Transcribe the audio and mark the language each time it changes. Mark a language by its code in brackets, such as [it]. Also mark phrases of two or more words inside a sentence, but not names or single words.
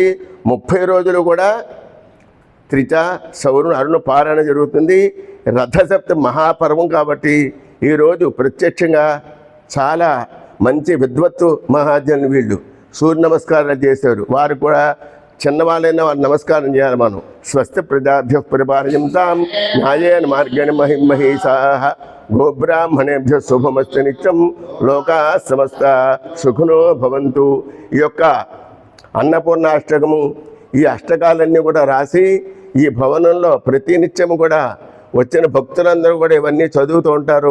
[te] 30 రోజులు కూడా త్రిచ సౌరు అరుణ పారాయణ జరుగుతుంది. రథసప్తమి మహాపర్వం కాబట్టి ఈరోజు ప్రత్యక్షంగా చాలా మంచి విద్వత్తు మహాజనులు వీళ్ళు సూర్య నమస్కారాలు చేశారు. వారు కూడా చిన్నవాళ్ళైనా వారు నమస్కారం చేయాలి మనం. [sa] స్వస్తి ప్రజాభ్య పరిపాలయంతాం న్యాయేన మార్గేణ మహిమహేషాః గోబ్రాహ్మణేభ్య శుభమస్తు నిత్యం లోకా సమస్త సుఖినో భవంతు. [te] ఈ యొక్క అన్నపూర్ణాష్టకము ఈ అష్టకాలన్నీ కూడా రాసి ఈ భవనంలో ప్రతి నిత్యము కూడా వచ్చిన భక్తులందరూ కూడా ఇవన్నీ చదువుతూ ఉంటారు.